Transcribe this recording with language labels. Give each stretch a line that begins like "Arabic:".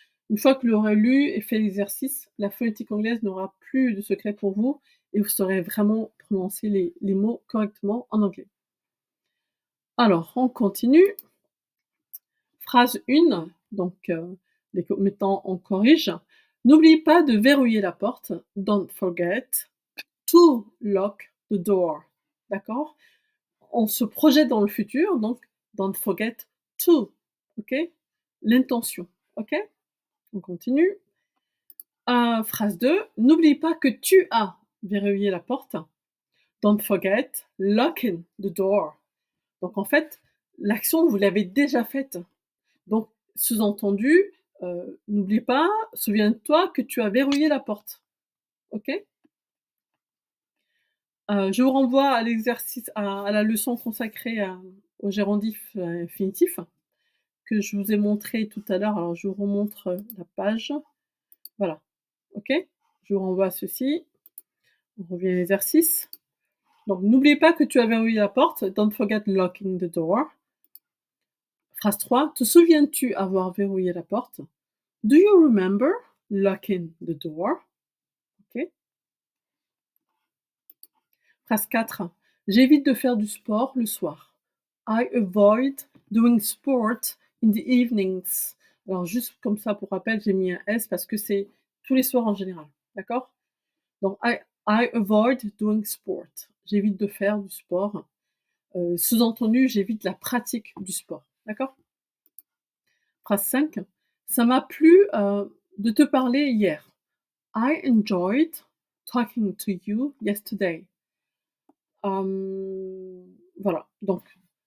French: Une fois que vous l'aurez lu et fait l'exercice, la phonétique anglaise n'aura plus de secret pour vous et vous saurez vraiment prononcer les mots correctement en anglais. Alors, on continue. Phrase 1, donc les commettants, on corrige. «N'oublie pas de verrouiller la porte.
English: Don't forget to lock the door».
French: D'accord? On se projette dans le futur, donc
English: don't forget to,
French: OK? L'intention, OK? On continue. Phrase 2: «N'oublie pas que tu as verrouillé la porte.
English: Don't forget locking the door».
French: Donc en fait, l'action vous l'avez déjà faite. Donc sous-entendu, n'oublie pas, souviens-toi que tu as verrouillé la porte. OK? Je vous renvoie à l'exercice à la leçon consacrée au gérondif, infinitif que je vous ai montré tout à l'heure. Alors je vous remontre, la page. Voilà, OK? Je vous renvoie à ceci. On revient à l'exercice. Donc n'oublie pas que tu as verrouillé la porte.
English: Don't forget locking the door.
French: Phrase 3: te souviens-tu avoir verrouillé la porte?
English: Do you remember locking the door? OK.
French: Phrase 4: j'évite de faire du sport le soir.
English: I avoid doing sport in the evenings.
French: Alors juste comme ça pour rappel, j'ai mis un S parce que c'est tous les soirs en général, d'accord? Donc
English: I avoid doing sport.
French: J'évite de faire du sport. Sous-entendu, j'évite la pratique du sport, d'accord? Phrase 5: ça m'a plu, de te parler hier.
English: I enjoyed talking to you yesterday.
French: Voilà, donc